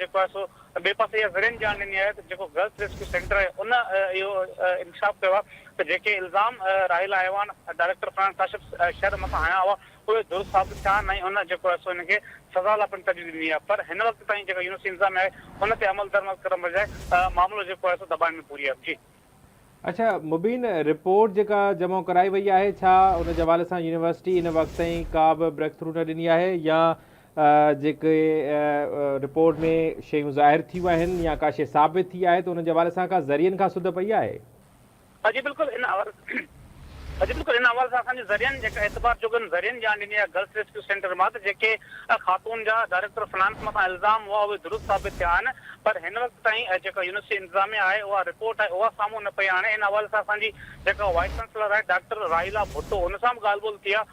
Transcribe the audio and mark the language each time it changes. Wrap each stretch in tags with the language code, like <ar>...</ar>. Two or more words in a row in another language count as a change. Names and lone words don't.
<sd>ॿिए पासे इहा ज़रियनि ॼाण ॾिनी आहे त गर्ल्स रेस्क्यू सेंटर आहे उन इहो इंकशाफ कयो आहे त जेके इल्ज़ाम राहीला ऐवान</sd> <en>Director Finance</en> <sd>काशिफ शहर मथां हया हुआ उहे दुरुस्त साबित थिया न उन इनखे सज़ा लाइ पिणु तजवीज़ ॾिनी आहे पर हिन वक़्त ताईं जेका यूनिवर्सिटी इंतज़ाम आहे उन ते अमल दरमल करण बजाए मामिलो दबाइण में पूरी आहे। जी अच्छा मुबीन, रिपोर्ट जेका जमा कराई वई है छा उन हवाले से यूनिवर्सिटी इन वक्त ताईं का भी ब्रेक थ्रू न ॾिनी है या जेके रिपोर्ट में शयूं ज़ाहिर थियूं आहिनि या का शइ साबित थी है तो उन हवाले से का ज़रियनि खां सुध पई है? जी बिल्कुल इन हवाले से असांजे ज़रियनि जेका एतबार जोगनि ज़रियनि ॼाण ॾिनी आहे गर्ल्स रेस्क्यू सेंटर मां त जेके ख़ातून जा</sd> <en>Director Finance</en> <sd>मथां इल्ज़ाम हुआ उहे दुरुस्त साबित थिया आहिनि पर हिन वक़्त ताईं जेका यूनिवर्सिटी इंतज़ामिया आहे उहा रिपोर्ट आहे उहा साम्हूं न पई आणे। इन हवाले सां असांजी जेका</sd> <en>Vice Chancellor</en> <sd>आहे डॉक्टर राहीला भुट्टो उन सां बि ॻाल्हि ॿोल थी आहे।</sd>